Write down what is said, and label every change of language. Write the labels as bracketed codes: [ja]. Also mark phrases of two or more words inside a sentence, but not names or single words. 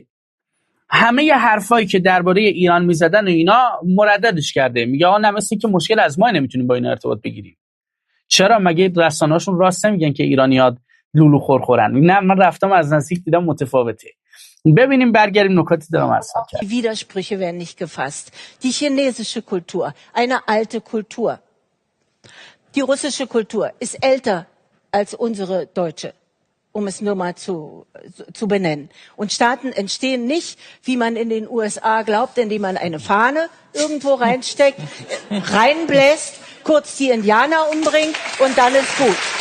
[fa] همه ی حرفایی که درباره ایران میزدن و اینا مرددش کرده. میگه آقا نه، مثل که مشکل از ما نمیتونیم با اینا ارتباط بگیریم. چرا؟ مگه رسانه‌هاشون راست نمیگن که ایرانی‌ها لولو خورخورن؟ نه، من رفتم از نزدیک دیدم متفاوته. ببینیم، برگردیم نکاتی دارم عرض کردم. [de] Die Widersprüche werden nicht gefasst. Die chinesische Kultur, eine alte Kultur. Die russische Kultur ist älter als unsere deutsche, um es nur mal zu benennen. Und Staaten entstehen nicht, wie man in den USA glaubt, indem man eine Fahne irgendwo reinsteckt, reinbläst, kurz die Indianer umbringt und dann ist gut.